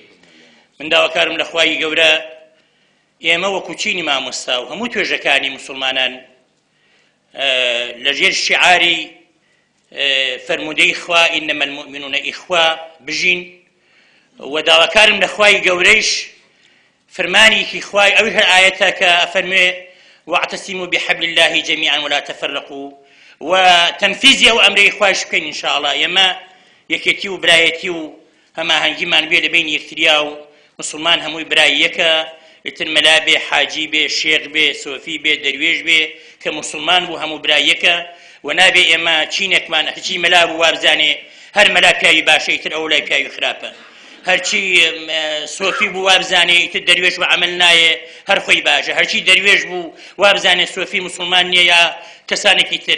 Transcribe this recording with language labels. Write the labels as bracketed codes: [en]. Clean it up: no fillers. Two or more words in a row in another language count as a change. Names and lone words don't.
[ckb] من داواکارم لە خوای گەورە ئێمە وەکو چینی مامۆستا و هەموو توێژەکانی مسلمانان لەژێر شیعاری فەرمودەی خوا [ar] ئینەمە المؤمنون ئیخوا [ckb] بژین و داواکارم لە خوای گەورەیش فرمانێکی خوای ئەوی هەر ئایەتە کە ئەفەرمێ [ar] واعتصموا بحبل الله جميعا ولا تفرقوا [ckb] و تەنفیزی ئەو ئەمرەی خوایش بکەین ئینشاءالله. ئێمە یەکێتی و برایەتی و هەماهەنگیمان بێ لەبین یەکتریا و مسلمان هەمووی برای یەکە، ئیتر مەلا بێ، حاجی بێ، شێخ بێ، سۆفی بێ، دەروێش بێ کە مسلمان بوو هەموو برای یەکە و نابێ ئێمە چینێکمان هەرچی مەلا بوو وابزانێ هەر مەلا پیاوی باشە ئیتر ئەو لای پیاوی خراپە، هەرچی سۆفی بوو وابزانێ ئیتر دەروێش بە عەمەل نایە هەر خۆی باشە، هەرچی دەروێش بوو وابزانێ سۆفی مسلمان نییە یا کەسانێکی تر.